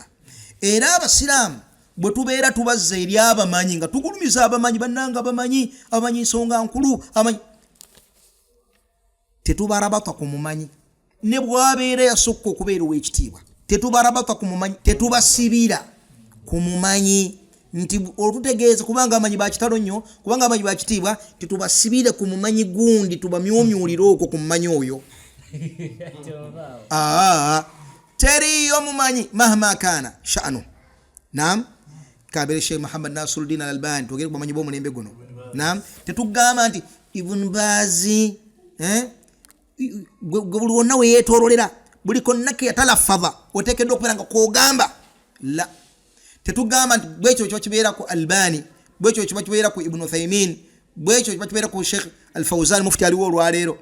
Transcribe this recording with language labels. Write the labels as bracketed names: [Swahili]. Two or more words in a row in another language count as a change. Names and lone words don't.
[Ganda] Era Abasiraamu bwe tubeera tubazza eri abamanyi nga tugulumiza abamanyi, bannanga abamanyi nsonga nkulu, abamanyi, tetubarabata ku mumanyi ne bwabeera yasokka okubeera ow'ekitiibwa, tetubarabata ku mumanyi, tetubasibira ku mumanyi nti olutegeeza kubanga amanyi bakitalo nnyo, kubanga amanyi bakitiibwa, tetubasibire ku mumanyi gundi tubamyomyulire okwo ku mumanyi oyo. Teriyo mumanyi [Arabic] مهما كان شأنه. [Ganda] Naam, kabiri Sheikh Muhammad Nasiruddin Al-Albani tugere kubamanyi b'omulembe guno. Naam, tetugamba nti Ibn Bazi buli wonna we yeetoololera, buli konna ke yatalaffaza oteekeddwa okubeera nga kwogamba. La, tetugamba nti bwekyo kiba kibeera ku Albani, bwekyo kiba kibeera ku Ibn Uthaymin, bwekyo kiba kibeera ku Sheikh Al-Fawzan mufti aliwo olwaleero.